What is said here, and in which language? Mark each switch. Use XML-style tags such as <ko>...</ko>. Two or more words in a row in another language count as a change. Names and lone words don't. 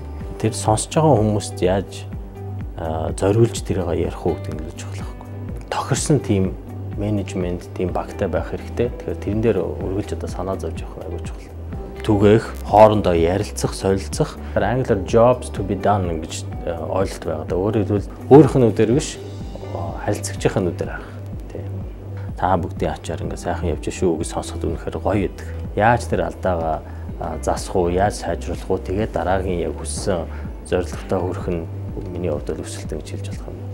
<mn>Тэр сонсож байгаа хүмүүст яаж зориулж тэрийг ярих уу гэдэг нь чухал байхгүй. Тохирсон тийм менежмент, тийм багтай байх хэрэгтэй. Тэгэхээр тэрэн дээр үргэлж одоо санаа зовж явах аягүй чухал. Түгээх, хоорондоо ярилцах, солилцох. Англиар</mn> <en>jobs to be done</en> <mn>гэж ойлголт байгаа. Өөрөөр хэлбэл өөрийнх нь үдээр биш, харилцагчийн үдээр харах. Тийм. Та бүгдийн ачаар ингээ сайхан явж шүү гэж сонсоход үнэхээр гоё байдаг. Яаж тэр алдаагаа засах уу, яаж сайжруулах уу, тэгээд дараагийн яг хүссэн зорилготой хүрэх нь миний хувьд л өсөлтөө гэж хэлж болох юм.</mn>